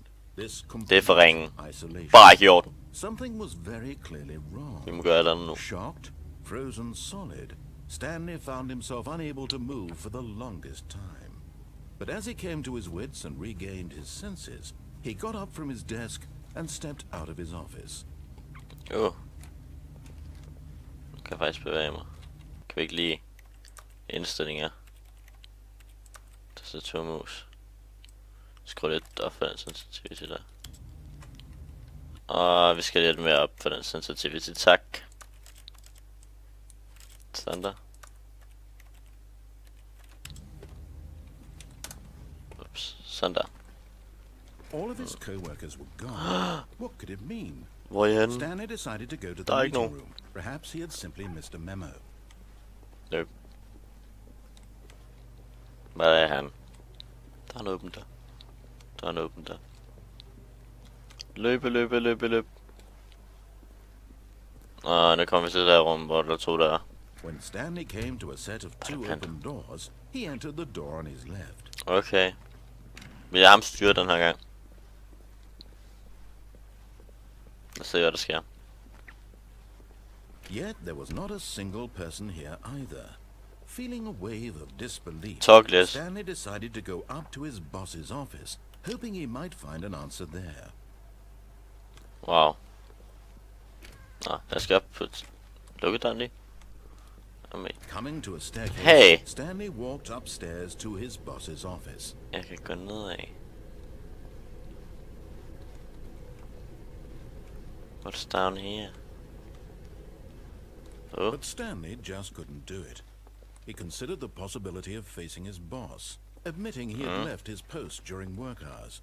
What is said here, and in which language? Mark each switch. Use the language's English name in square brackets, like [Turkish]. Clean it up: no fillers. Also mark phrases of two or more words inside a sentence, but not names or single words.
[English] This complete isolation. Something was very clearly wrong. Shocked, frozen solid, Stanley found himself unable to move for the longest time. But as he came to his wits and regained his senses, he got up from his desk and stepped out of his office. [Danish] Nu kan jeg faktisk bevæge mig. Kan vi ikke lige indstillinger? Tastaturmus. Skru lidt op for den sensitivity der. Og vi skal lidt mere op for den sensitivity, tak. Standard. Ups, sådan der. [English] All of his co-workers were gone. What could it mean? [Danish] Hvor er han? [English] Stanley decided to go to the meeting room. Perhaps he had simply missed a memo. Nope. [Danish] Hvad er han? Der er en åben der. Der er en åben der. Løb. Nu kommer vi til det her rum, hvor der er to der. [English] When Stanley came to a set of two open doors, he entered the door on his left. Okay. [Danish] Vil jeg ham styre den her gang? Lad os se, hvad der sker. [English] Yet there was not a single person here either. Feeling a wave of disbelief, Stanley decided to go up to his boss's office, hoping he might find an answer there. Wow. [Danish] Jeg skal op på lukkedøren lige. [English] Coming to a staircase, hey! Stanley walked upstairs to his boss's office. [Danish] Jeg kan gå nedad. [English] What's down here? But Stanley just couldn't do it. He considered the possibility of facing his boss, admitting he had left his post during work hours.